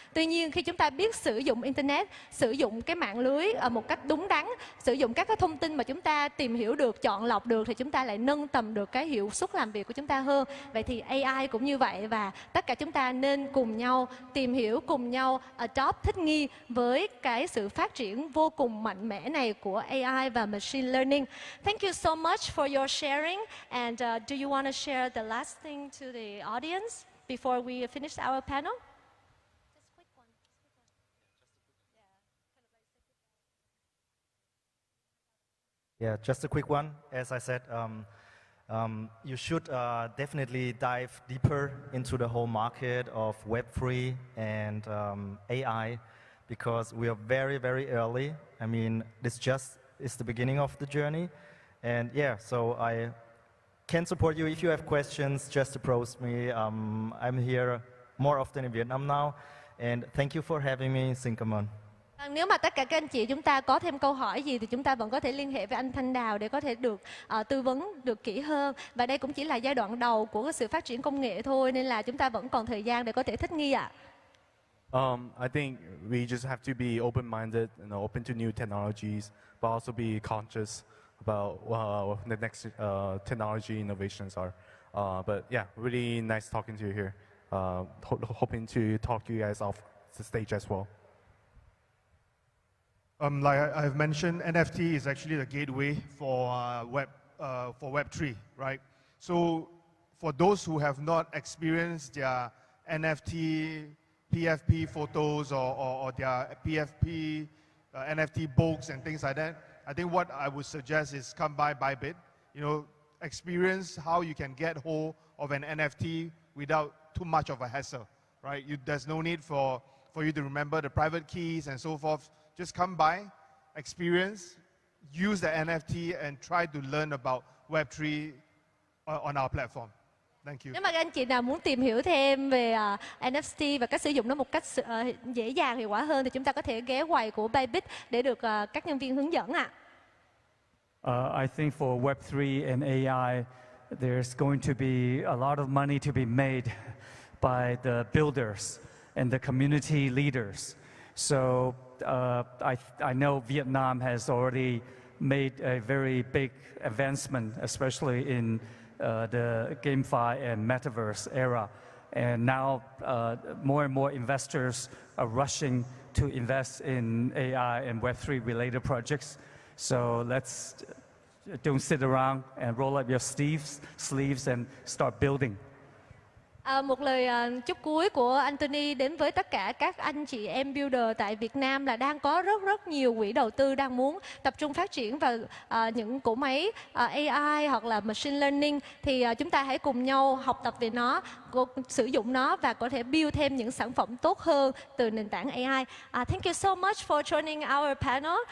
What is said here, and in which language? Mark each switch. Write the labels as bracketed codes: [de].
[vi] Tuy nhiên khi chúng ta biết sử dụng Internet, sử dụng cái mạng lưới một cách đúng đắn, sử dụng các cái thông tin mà chúng ta tìm hiểu được, chọn lọc được thì chúng ta lại nâng tầm được cái hiệu suất làm việc của chúng ta hơn. Vậy thì AI cũng như vậy và tất cả chúng ta nên cùng nhau tìm hiểu, cùng nhau adopt, thích nghi với cái sự phát triển vô cùng mạnh mẽ này của AI và machine learning. [en] Thank you so much for your sharing. And do you want to share the last thing to the audience before we finish our panel? Yeah, just a quick one. As I said, you should definitely dive deeper into the whole market of Web3 and AI because we are very, very early. I mean, this just is the beginning of the journey. And yeah, so I can support you. If you have questions, just approach me. I'm here more often in Vietnam now. And thank you for having me. [vi] Xin cảm ơn. Nếu mà tất cả các anh chị chúng ta có thêm câu hỏi gì thì chúng ta vẫn có thể liên hệ với anh Thanh Dao để có thể được tư vấn được kỹ hơn. Và đây cũng chỉ là giai đoạn đầu của cái sự phát triển công nghệ thôi nên là chúng ta vẫn còn thời gian để có thể thích nghi ạ. [en] I think we just have to be open-minded and open to new technologies, but also be conscious about the next technology innovations are. But yeah, really nice talking to you here. Hoping to talk to you guys off the stage as well. Like I've mentioned, NFT is actually the gateway for Web3, right? So for those who have not experienced their NFT, PFP photos or their PFP NFT books and things like that, I think what I would suggest is come by Bybit, experience how you can get hold of an NFT without too much of a hassle, right? There's no need for you to remember the private keys and so forth. Just come by, experience, use the NFT and try to learn about Web3 on our platform. Thank you. [vi] Nếu mà các anh chị nào muốn tìm hiểu thêm về NFT và cách sử dụng nó một cách dễ dàng hiệu quả hơn thì chúng ta có thể ghé quầy của Bybit để được các nhân viên hướng dẫn ạ. [en] I think for Web3 and AI, there's going to be a lot of money to be made by the builders and the community leaders. So I know Vietnam has already made a very big advancement, especially in the GameFi and Metaverse era. And now more and more investors are rushing to invest in AI and Web3 related projects. So let's don't sit around and roll up your sleeves and start building. [vi] Một lời chúc cuối của Anthony đến với tất cả các anh chị em builder tại Việt Nam là đang có rất nhiều quỹ đầu tư đang muốn tập trung phát triển vào những cỗ máy AI hoặc là machine learning, thì chúng ta hãy cùng nhau học tập về nó, sử dụng nó và có thể build thêm những sản phẩm tốt hơn từ nền tảng AI. [en] Thank you so much for joining our panel.